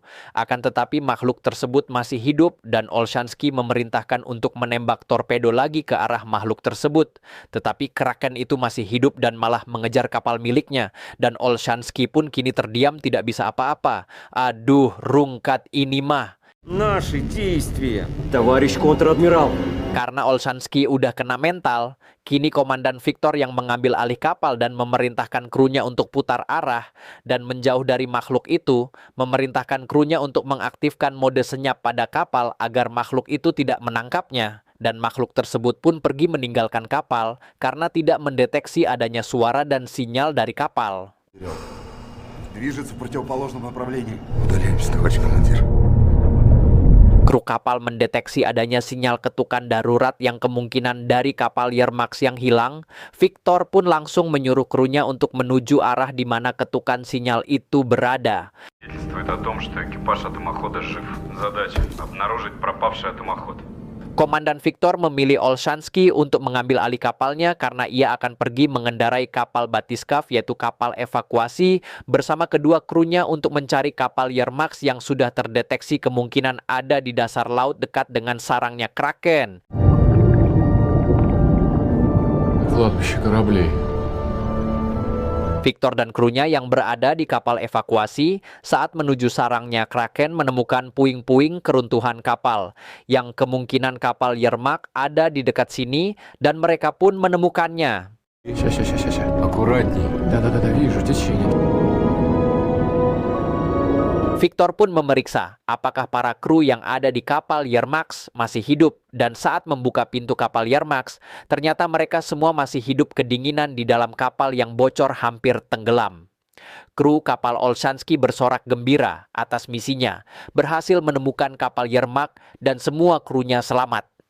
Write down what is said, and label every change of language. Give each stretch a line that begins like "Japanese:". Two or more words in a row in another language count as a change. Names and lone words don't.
Indonesian: Akan tetapi makhluk tersebut masih hidup dan Olshansky memerintahkan untuk menembak torpedo lagi ke arah makhluk tersebut. Tetapi Kraken itu masih hidup dan malah mengejar kapal miliknya. Dan Olshansky pun kini terdiam tidak bisa apa-apa. Aduh, rungkat ini mah.
Russian: Наши действия, товарищ контр-адмирал.
Indonesian: Karena Olshansky udah kena mental, kini Komandan Victor yang mengambil alih kapal dan memerintahkan krunya untuk putar arah dan menjauh dari makhluk itu, memerintahkan krunya untuk mengaktifkan mode senyap pada kapal agar makhluk itu tidak menangkapnya. Dan makhluk tersebut pun pergi meninggalkan kapal karena tidak mendeteksi adanya suara dan sinyal dari kapal.
Russian: Движется в противоположном направлении. Удаляемся, товарищ командир.
Indonesian: Kru kapal mendeteksi adanya sinyal ketukan darurat yang kemungkinan dari kapal Yermax yang hilang. Victor pun langsung menyuruh krunya untuk menuju arah di mana ketukan sinyal itu berada.
Russian: свидетельствует о том, что экипаж атомохода жив. Задача – обнаружить пропавший атомоход.
Indonesian: Komandan Victor memilih Olshansky untuk mengambil alih kapalnya karena ia akan pergi mengendarai kapal Batiskaf, yaitu kapal evakuasi, bersama kedua krunya untuk mencari kapal Yermak yang sudah terdeteksi kemungkinan ada di dasar laut dekat dengan sarangnya Kraken.
Russian: Кладбище кораблей.
Indonesian: Victor dan krunya yang berada di kapal evakuasi saat menuju sarangnya Kraken menemukan puing-puing keruntuhan kapal, yang kemungkinan kapal Yermak ada di dekat sini dan mereka pun menemukannya.
Russian: Ща. Аккуратней. Да, вижу, течение.
Indonesian: Victor pun memeriksa apakah para kru yang ada di kapal Yermak masih hidup, dan saat membuka pintu kapal Yermak, ternyata mereka semua masih hidup kedinginan di dalam kapal yang bocor hampir tenggelam. Kru kapal Olshansky bersorak gembira atas misinya, berhasil menemukan kapal Yermak dan semua krunya selamat.